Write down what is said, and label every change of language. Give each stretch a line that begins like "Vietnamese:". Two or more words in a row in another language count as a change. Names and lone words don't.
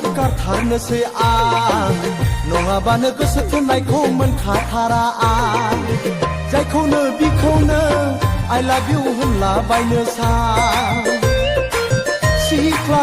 Bodo: गारथारनोसै आं नङाबानो गोसो थोननायखौ मोनखाथारा आं जायखौनो बिखौनो
English: I love you
Bodo: होनला बायनो सां सिख्ला